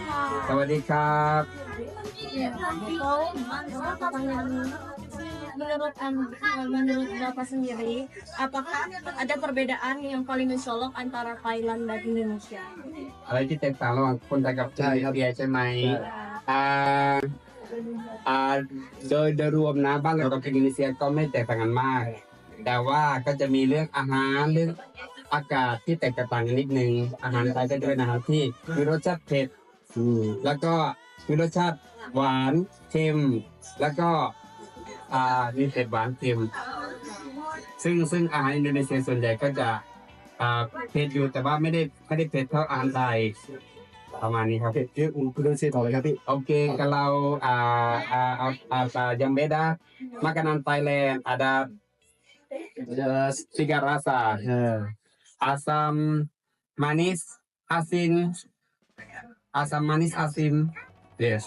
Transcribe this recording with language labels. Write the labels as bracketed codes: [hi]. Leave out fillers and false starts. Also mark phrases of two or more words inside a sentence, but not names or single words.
[th] สวัสดีครับ [id] Menurut Bapak sendiri, apakah ada perbedaan yang paling mencolok antara Thailand dan Indonesia? [th] อะไรที่แตกต่างระหว่างคนไทยกับอินเดียใช่ไหมอ่าโดยรวมนะบ้านเรากับอินโดนีเซียก็ ไม่แตกต่างกันมาก แต่ว่าก็จะมีเรื่องอาหารเรื่องอากาศที่แตกต่างกันนิดนึงอาหารไทยก็จะเป็นอาหารที่มีรสชาติเผ็ดแล้วก็มีรสชาติหวานเค็มแล้วก็มีเผ็ดหวานเค็มซึ่งอาหารอินโดนีเซียส่วนใหญ่ก็จะเผ็ดอยู่แต่ว่าไม่ได้เผ็ดเท่าอาหารไทยประมาณนี้ครับ [id] Indonesia tahu ya tapi Oke, kalau yang beda makanan Thailand ada tiga rasa, asam manis, asin, yes.